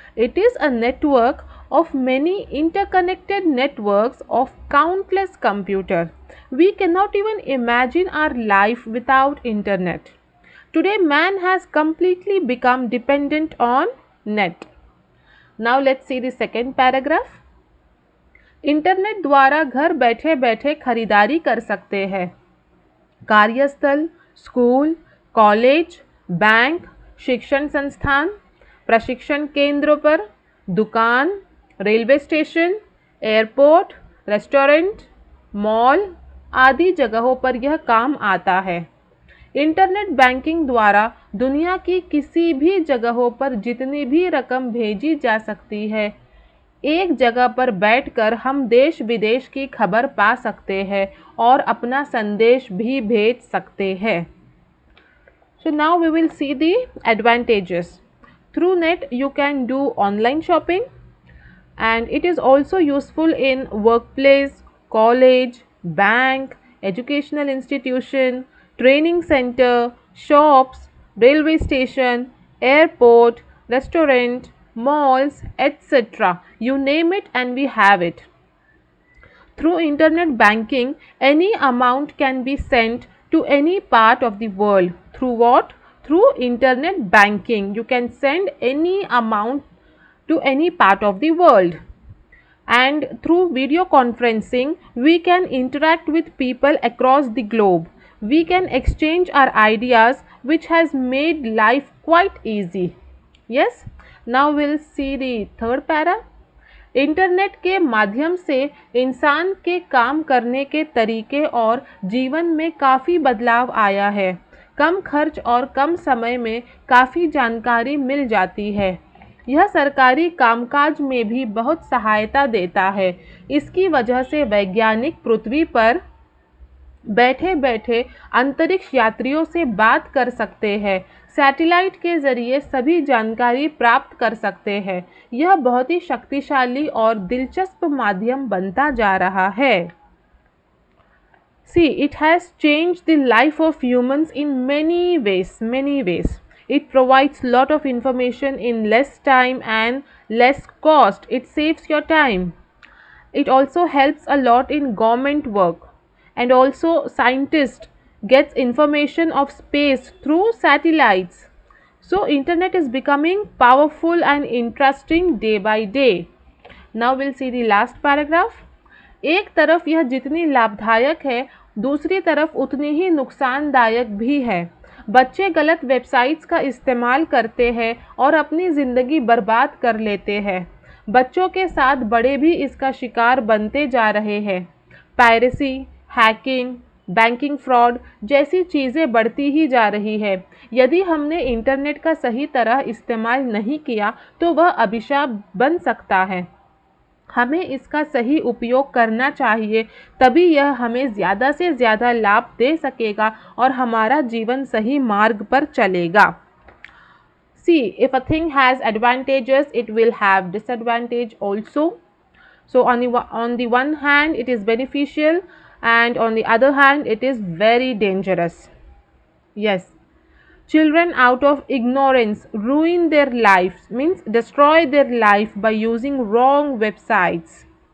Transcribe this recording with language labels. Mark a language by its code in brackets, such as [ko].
[en] It is a network of many interconnected networks of countless computers. We cannot even imagine our life without internet. Today man has completely become dependent on net. Now let's see the second paragraph. [hi] Internet द्वारा घर बैठे बैठे खरीदारी कर सकते हैं। कार्यस्थल, school, college, bank, शिक्षण संस्थान, प्रशिक्षण केंद्रों पर, दुकान, railway station, airport, restaurant, mall आदि जगहों पर यह काम आता है। इंटरनेट बैंकिंग द्वारा दुनिया की किसी भी जगहों पर जितनी भी रकम भेजी जा सकती है, एक जगह पर बैठकर हम देश विदेश की खबर पा सकते हैं और अपना संदेश भी भेज सकते हैं। [en] So now we will see the advantages. Through net you can do online shopping and it is also useful in workplace, college, bank, educational institution, training center, shops, railway station, airport, restaurant, malls, etc. You name it and we have it. Through internet banking, any amount can be sent to any part of the world. Through what? Through internet banking, you can send any amount to any part of the world. And through video conferencing, we can interact with people across the globe. We can exchange our ideas, which has made life quite easy. Yes? Now we'll see the third para. [hi] Internet के माध्यम से इंसान के काम करने के तरीके और जीवन में काफ़ी बदलाव आया है। कम खर्च और कम समय में काफ़ी जानकारी मिल जाती है। यह सरकारी कामकाज में भी बहुत सहायता देता है। इसकी वजह से वैज्ञानिक पृथ्वी पर बैठे बैठे अंतरिक्ष यात्रियों से बात कर सकते हैं। सैटेलाइट के ज़रिए सभी जानकारी प्राप्त कर सकते हैं। यह बहुत ही शक्तिशाली और दिलचस्प माध्यम बनता जा रहा है। [en] See, it has changed the life of humans in many ways, many ways. It provides lot of information in less time and less cost. It saves your time. It also helps a lot in government work. And also scientists gets information of space through satellites. So internet is becoming powerful and interesting day by day. Now we'll see the last paragraph. [hi] एक तरफ यह जितनी लाभदायक है, दूसरी तरफ उतनी ही नुकसानदायक भी है। बच्चे गलत वेबसाइट्स का इस्तेमाल करते हैं और अपनी ज़िंदगी बर्बाद कर लेते हैं। बच्चों के साथ बड़े भी इसका शिकार बनते जा रहे हैं। पायरेसी, हैकिंग, बैंकिंग फ्रॉड जैसी चीज़ें बढ़ती ही जा रही है। यदि हमने इंटरनेट का सही तरह इस्तेमाल नहीं किया तो वह अभिशाप बन सकता है। हमें इसका सही उपयोग करना चाहिए, तभी यह हमें ज़्यादा से ज़्यादा लाभ दे सकेगा और हमारा जीवन सही मार्ग पर चलेगा। [en] See, if a thing has advantages, it will have disadvantage also. So on the one hand it is beneficial, and on the other hand it is very dangerous. Yes, children out of ignorance ruin their lives, means destroy their life by using wrong websites.